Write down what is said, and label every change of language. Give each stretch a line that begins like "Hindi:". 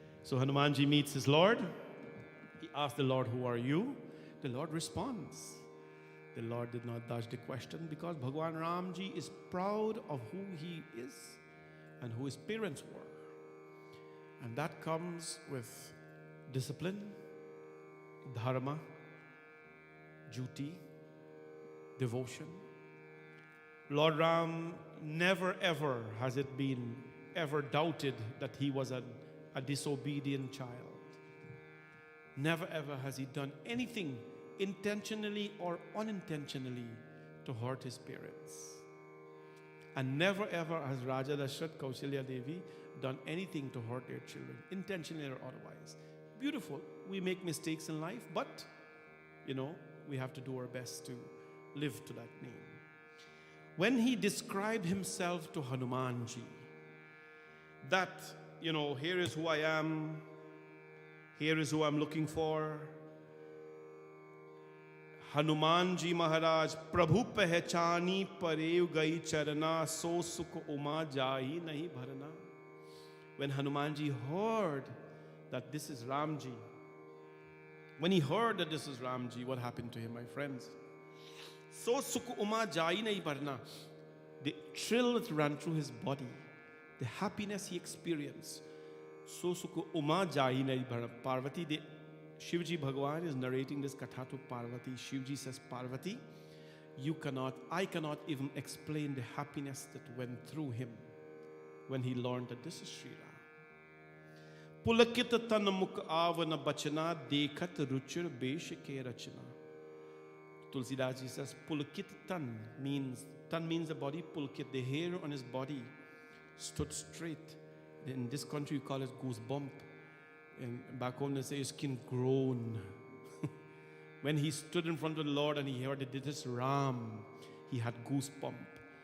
English: So Hanuman ji meets his lord he asks the lord who are you the lord responds the lord did not dodge the question because Bhagwan Ram ji is proud of who he is and who his parents were and that comes with discipline, dharma, duty, devotion. Lord Ram never ever has it been ever doubted that he was a disobedient child. Never ever has he done anything intentionally or unintentionally to hurt his parents. And never ever has Raja Dashrath Kausalya Devi done anything to hurt their children, intentionally or otherwise. Beautiful. We make mistakes in life, but we have to do our best to live to that name. When he described himself to Hanumanji, that, here is who I am, here is who I'm looking for.
Awadhi: हनुमान जी महाराज प्रभु पहचानी परेव गई चरना सो सुख उमा जाई नहीं भरना.
English: When Hanuman ji heard that this is Ramji, when he heard that this is Ramji, what happened to him, my friends?
Awadhi: So sukh uma jai nahi bharna.
English: The thrill that ran through his body, the happiness he experienced.
Awadhi: So sukh uma jai nahi bharna.
English: Parvati, Shivji Bhagwan is narrating this katha to Parvati. Shivji says, Parvati, I cannot even explain the happiness that went through him when he learned that this is Sri Ram.
Awadhi: पुलकित तन मुख आवन बचना देखत रुचिर बेश के रचना.
English: Tulsidas ji says pulkit tan means the body. Pulkit, the hair on his body stood straight. In this country we call it goosebump, and back home they say skin grown. When he stood in front of the Lord and he heard that this is Ram, he had goosebump.